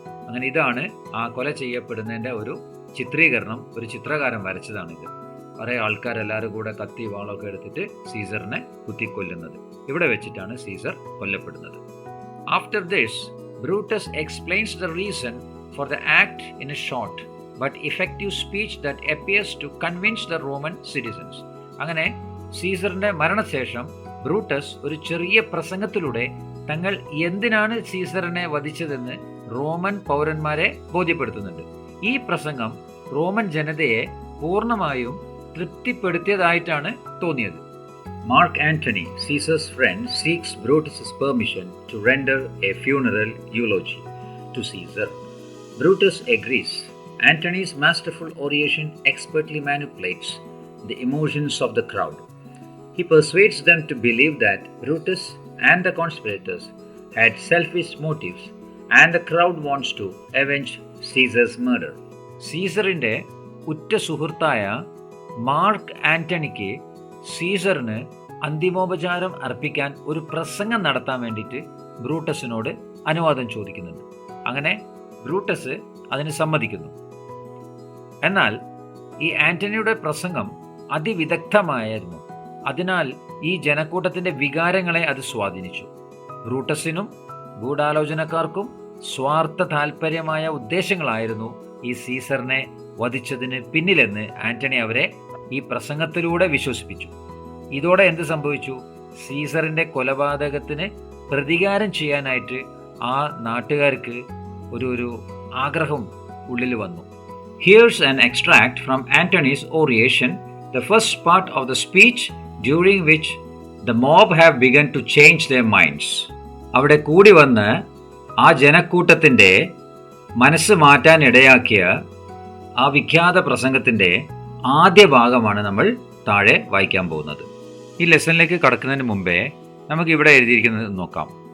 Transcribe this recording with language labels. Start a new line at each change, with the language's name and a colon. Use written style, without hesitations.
Malayalam: അങ്ങനെ ഇതാണ് ആ കൊല ചെയ്യപ്പെടുന്നതിൻ്റെ ഒരു ചിത്രീകരണം. ഒരു ചിത്രകാരൻ വരച്ചതാണിത്. കുറേ ആൾക്കാരെല്ലാവരും കൂടെ കത്തി വാളൊക്കെ എടുത്തിട്ട് സീസറിനെ കുത്തിക്കൊല്ലുന്നത്. ഇവിടെ വെച്ചിട്ടാണ് Caesar കൊല്ലപ്പെടുന്നത്.
English: After this Brutus explains the reason for the act in a short but effective speech that appears to convince the Roman citizens.
Malayalam: അങ്ങനെ സീസറിന്റെ മരണശേഷം ബ്രൂട്ടസ് ഒരു ചെറിയ പ്രസംഗത്തിലൂടെ തങ്ങൾ എന്തിനാണ് സീസറിനെ വധിച്ചതെന്ന് റോമൻ പൗരന്മാരെ ബോധ്യപ്പെടുത്തുന്നുണ്ട്. ഈ പ്രസംഗം റോമൻ ജനതയെ പൂർണ്ണമായും തൃപ്തിപ്പെടുത്തിയതായിട്ടാണ് തോന്നിയത്.
English: Mark Antony, Caesar's friend, seeks Brutus's permission to render a funeral eulogy to Caesar. Brutus agrees. Antony's masterful oration expertly manipulates the emotions of the crowd. He persuades them to believe that Brutus and the conspirators had selfish motives and the crowd wants to avenge Caesar's murder.
Malayalam: സീസറിന്റെ ഉറ്റ സുഹൃത്തായ mark ആന്റണിക്ക് സീസറിന് അന്തിമോപചാരം അർപ്പിക്കാൻ ഒരു പ്രസംഗം നടത്താൻ വേണ്ടിയിട്ട് ബ്രൂട്ടസിനോട് അനുവാദം ചോദിക്കുന്നുണ്ട്. അങ്ങനെ ബ്രൂട്ടസ് അതിന് സമ്മതിക്കുന്നു. എന്നാൽ ഈ ആന്റണിയുടെ പ്രസംഗം അതിവിദഗ്ധമായിരുന്നു. അതിനാൽ ഈ ജനക്കൂട്ടത്തിന്റെ വികാരങ്ങളെ അത് സ്വാധീനിച്ചു. ബ്രൂട്ടസിനും ഗൂഢാലോചനക്കാർക്കും സ്വാർത്ഥ താല്പര്യമായ ഉദ്ദേശങ്ങളായിരുന്നു ഈ സീസറിനെ വധിച്ചതിന് പിന്നിലെന്ന് ആന്റണി അവരെ ഈ പ്രസംഗത്തിലൂടെ വിശ്വസിപ്പിച്ചു. ഇതോടെ എന്ത് സംഭവിച്ചു? സീസറിന്റെ കൊലപാതകത്തിന് പ്രതികാരം ചെയ്യാനായിട്ട് ആ നാട്ടുകാർക്ക് ഒരു ആഗ്രഹം ഉള്ളിൽ വന്നു.
English: Here's an extract from Antony's oration, the first part of the speech during which the mob have begun to change their minds.
Malayalam: അവിടെ കൂടി വന്ന് ആ ജനക്കൂട്ടത്തിന്റെ മനസ്സ് മാറ്റാൻ ഇടയാക്കിയ ആ വിഖ്യാത പ്രസംഗത്തിന്റെ ആദ്യ ഭാഗമാണ് നമ്മൾ താഴെ വായിക്കാൻ പോകുന്നത്. ഈ ലെസണിലേക്ക് കടക്കുന്നതിന് മുമ്പേ നമുക്ക് ഇവിടെ എഴുതിയിരിക്കുന്നത് നോക്കാം.